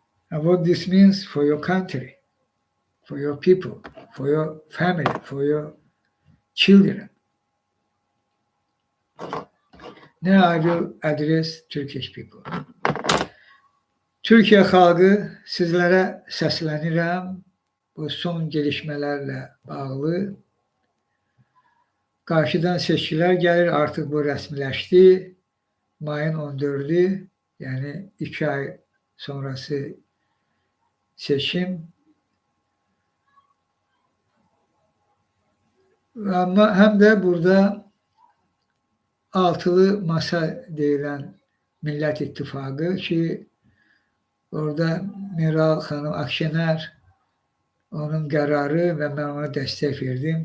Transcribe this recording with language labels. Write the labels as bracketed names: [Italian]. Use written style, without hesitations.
[English] And what this means for your country, for your people, for your family, for your children. Now I will address Turkish people. [Turkish] Türkiye halkı, sizlere seslenirəm bu son gelişmelerle bağlı. [Azerbaijani] Qarşıdan seçkilər gəlir, artıq bu rəsmiləşdi. [Turkish] Mayın 14'ü, yani 2 ay sonrası seçim. Ama hem de [Azerbaijani] burada altılı masa deyilən Millət İttifaqı ki, orada Meral xanım Akşener onun qərarı və mən ona dəstək verdim.